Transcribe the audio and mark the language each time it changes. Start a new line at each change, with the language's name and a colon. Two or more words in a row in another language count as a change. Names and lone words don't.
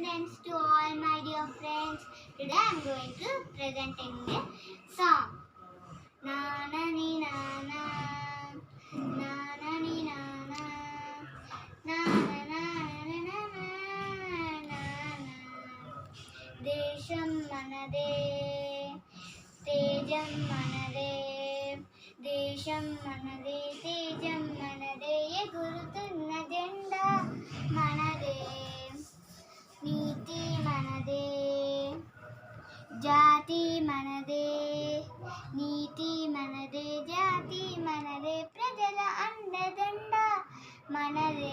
English: Greetings to all my dear friends. Today I am going to presenting a song. Na na ni na na na na ni na na na na na na na na na.
Telugu: దేశం మనదే, తేజం మనదే, దేశం మనదే, తేజం మనదే, ఎగురుతున్న జెండా మనదే. నీతి మనదే, జాతి మనదే, నీతి మనదే, జాతి మనదే, ప్రజల అండదండ మనదే.